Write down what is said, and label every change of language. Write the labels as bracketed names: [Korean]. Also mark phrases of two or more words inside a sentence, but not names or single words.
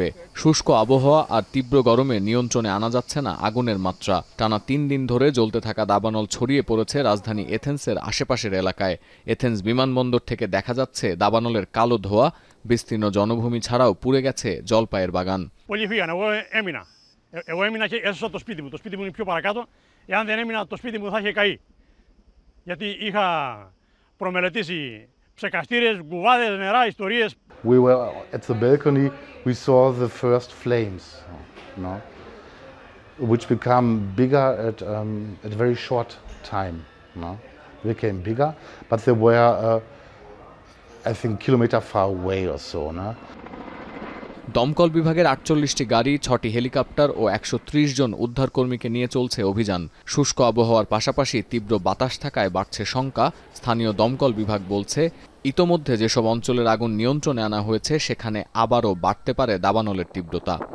[Bangla] শুষ্ক আবহাওয়া আর তীব্র গরমে নিয়ন্ত্রণে আনা যাচ্ছে না আগুনের মাত্রা। টানা ৩ দিন ধরে জ্বলতে থাকা দাবানল ছড়িয়ে পড়েছে রাজধানী এথেন্সের আশেপাশের এলাকায়। এথেন্স বিমানবন্দর থেকে দেখা যাচ্ছে দাবানলের কালো ধোঁয়া। বিস্তীর্ণ জনভূমি ছাড়াও পুড়ে গেছে জলপাইয়ের বাগান। [Greek] Εγώ έμεινα και έσωσα το σπίτι μου. Το σπίτι μου είναι πιο παρακάτω. Εάν δεν έμεινα, το σπίτι μου θα είχε καεί. Γιατί είχα προμελετήσει ψεκαστήρες, κουβάδες, νερά, ιστορίες. [English] We were at the balcony. We saw the first flames, no? Which become bigger at very short time. No? They became bigger, but they were, I think, kilometer far away or so. No? [Bangla] দমকল বিভাগের ৪৮টি গাড়ি, ৬টি হেলিকপ্টার ও ১৩০ জন উদ্ধারকর্মীকে নিয়ে চলছে অভিযান। শুষ্ক আবহাওয়ার পাশাপাশি তীব্র বাতাস থাকায় বাড়ছে শঙ্কা। স্থানীয় দমকল বিভাগ বলছে, ইতোমধ্যে যেসব অঞ্চলের আগুন নিয়ন্ত্রণে আনা হয়েছে সেখানে আবারও বাড়তে পারে দাবানলের তীব্রতা।